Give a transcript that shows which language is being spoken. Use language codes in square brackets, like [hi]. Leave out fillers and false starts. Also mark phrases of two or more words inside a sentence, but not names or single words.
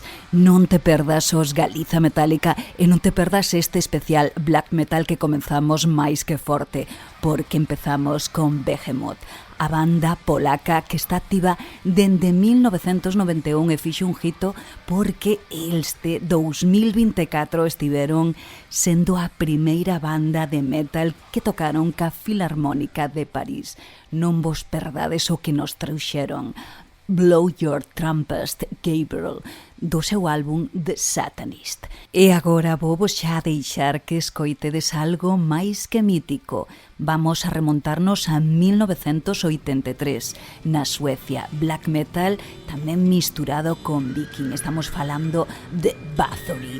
[gl] Non te perdas os Galiza Metálica e non te perdas este especial [en] Black Metal [gl] que comenzamos máis que forte, porque empezamos con Behemoth, a banda polaca que está activa dende 1991 e fixo un hito porque este 2024 estiveron sendo a primeira banda de metal que tocaron ca Filarmónica de París. Non vos perdades o que nos trouxeron. Blow Your Trumpet, Gabriel, do seu álbum The Satanist. E agora vou xa deixar que escoitedes algo máis que mítico. Vamos a remontarnos a 1983, na Suecia. [en] Black metal [gl] tamén misturado con viking. Estamos falando de Bathory.